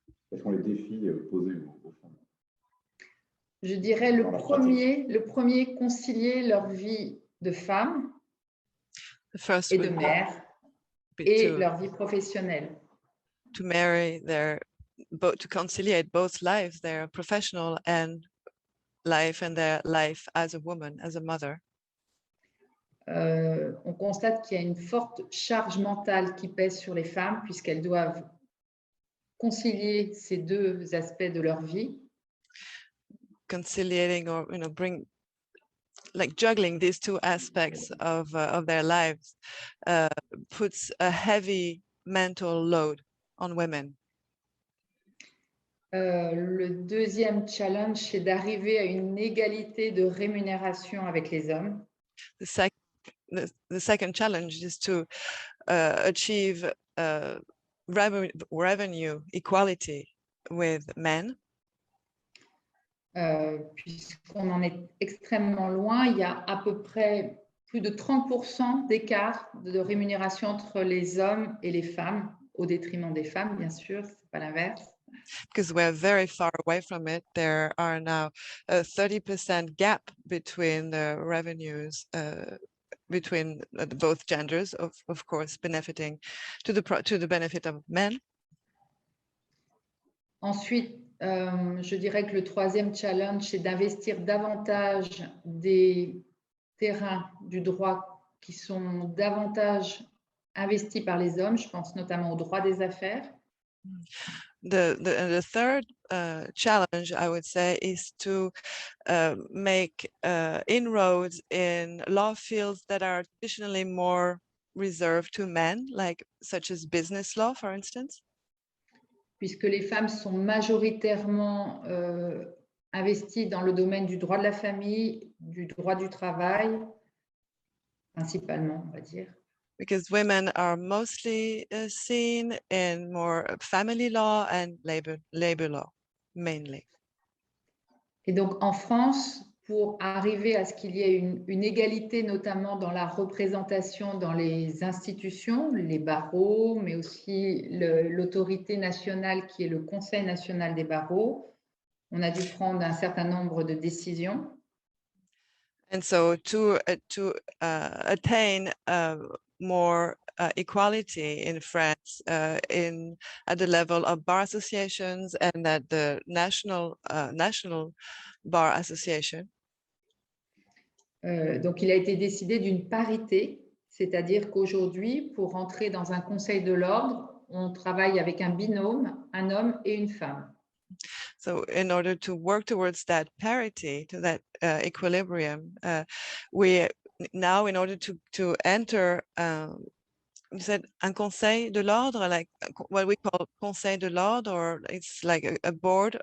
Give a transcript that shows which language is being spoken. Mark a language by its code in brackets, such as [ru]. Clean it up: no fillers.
[fr] Quels sont les défis posés aux femmes? Je dirais le premier, concilier leur vie de femme et de mère et leur vie professionnelle. [en] To marry to conciliate both lives, their professional and their life as a woman, as a mother. [fr] On constate qu'il y a une forte charge mentale qui pèse sur les femmes puisqu'elles doivent concilier ces deux aspects de leur vie. [en] Conciliating or juggling these two aspects of their lives puts a heavy mental load on women. [fr] Le deuxième challenge, c'est d'arriver à une égalité de rémunération avec les hommes. [en] The second challenge is to achieve revenue equality with men. [fr] Puisqu'on en est extrêmement loin, il y a à peu près plus de 30% d'écart de rémunération entre les hommes et les femmes, au détriment des femmes, bien sûr, c'est pas l'inverse. [en] Because we're very far away from it, there are now a 30% gap between the revenues between both genders, of course, benefiting to the benefit of men. [fr] Ensuite, je dirais que le troisième challenge, c'est d'investir davantage des terrains du droit qui sont davantage investis par les hommes. Je pense notamment au droit des affaires. [en] The third challenge, I would say, is to make inroads in law fields that are traditionally more reserved to men, such as business law, for instance. [fr] Puisque les femmes sont majoritairement investies dans le domaine du droit de la famille, du droit du travail, principalement, on va dire. [en] Because women are mostly seen in more family law and labor law, mainly. [fr] Et donc, en France, pour arriver à ce qu'il y ait une égalité, notamment dans la représentation dans les institutions, les barreaux, mais aussi l'autorité nationale qui est le Conseil national des barreaux, on a dû prendre un certain nombre de décisions. [en] And so to attain more equality in France at the level of bar associations and at the national bar association. [fr] Donc, il a été décidé d'une parité, c'est-à-dire qu'aujourd'hui, pour entrer dans un conseil de l'ordre, on travaille avec un binôme, un homme et une femme. [en] So in order to work towards that parity, to that equilibrium, we now, in order to enter, you said [fr] un conseil de l'ordre, [en] like what we call conseil de l'ordre, or it's like a board